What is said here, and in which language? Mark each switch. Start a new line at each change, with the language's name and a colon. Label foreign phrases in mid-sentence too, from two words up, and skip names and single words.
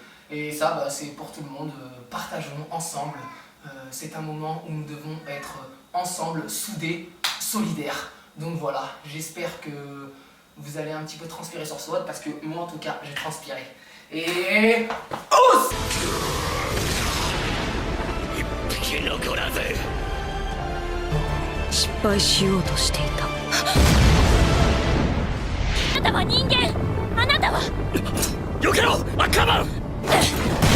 French: Et ça, bah, c'est pour tout le monde. Partageons ensemble. C'est un moment où nous devons être ensemble, soudés, solidaires. Donc voilà, j'espère que vous allez un petit peu transpirer sur ce WOD parce que moi en tout cas, j'ai transpiré. Et... Ose!
Japanese: 失敗しようとしていた。あなたは人間。あなたは。よけろ、アッカーマン。